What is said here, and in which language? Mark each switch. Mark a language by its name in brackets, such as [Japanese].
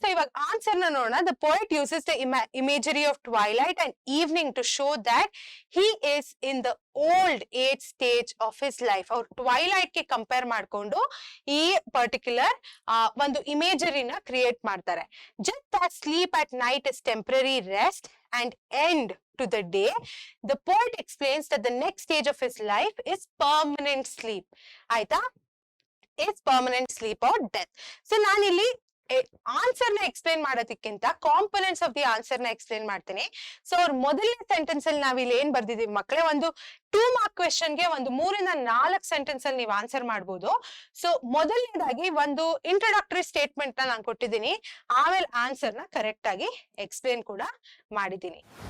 [Kannada] So ಇವಾಗ answer ನ ನೋಡೋಣ. [English] The poet uses the imagery of twilight and evening to show that he is in the old age stage of his life. [Kannada] ಅವ್ರು ಟ್ವೈಲೈಟ್ ಗೆ compare ಮಾಡ್ಕೊಂಡು ಈ particular ಒಂದು ಇಮೇಜರಿನ create ಮಾಡ್ತಾರೆ. [English] Just as sleep at night is temporary rest and end to the day, the poet explains that the next stage of his life is permanent sleep. ಆಯ್ತಾ? is permanent sleep or death. [Kannada] So ನಾನಿಲ್ಲಿ answer ನ explain ಮಾಡೋದಕ್ಕಿಂತ components of the answer ನ explain ಮಾಡ್ತೀನಿ. So ಅವ್ರ ಮೊದಲನೇ sentence ಅಲ್ಲಿ ನಾವ್ ಇಲ್ಲಿ ಏನ್ ಬರ್ದಿದೀವಿ ಮಕ್ಕಳೇ, ಒಂದು 2 ಮಾರ್ಕ್ ಕ್ವೆಶನ್ ಗೆ ಒಂದು 3 ಇಂದ 4 ಸೆಂಟೆನ್ಸ್ ಅಲ್ಲಿ ನೀವು ಆನ್ಸರ್ ಮಾಡ್ಬೋದು. ಸೊ ಮೊದಲನೇದಾಗಿ ಒಂದು ಇಂಟ್ರೊಡಕ್ಟರಿ ಸ್ಟೇಟ್ಮೆಂಟ್ ನ ನಾನು ಕೊಟ್ಟಿದ್ದೀನಿ, ಆಮೇಲೆ ಆನ್ಸರ್ ನ ಕರೆಕ್ಟ್ ಆಗಿ ಎಕ್ಸ್ಪ್ಲೇನ್ ಕೂಡ ಮಾಡಿದ್ದೀನಿ.